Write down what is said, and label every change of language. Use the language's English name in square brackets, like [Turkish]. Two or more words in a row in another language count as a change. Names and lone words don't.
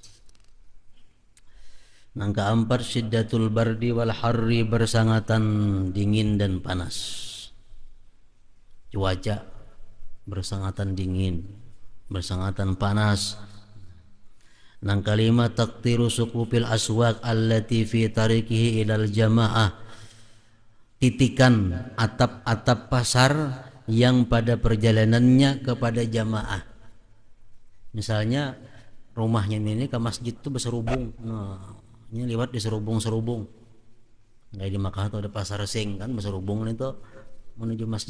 [Banjar] Yang keempat, [Arabic] syiddatul bardi wal harri, [Banjar] bersangatan dingin dan panas. Cuaca bersangatan dingin, bersangatan panas. Yang kelima, [Arabic] taktiru suqufil aswaq allati fi tariqihi ilal jamaah, [Banjar] titikan atap-atap pasar yang pada perjalanannya kepada jamaah. Misalnya rumahnya ini ke masjid itu berserubung, nah, ini lewat di serubung-serubung. Kayak di Makkah tuh ada pasar sing kan, berserubung itu menuju masjid.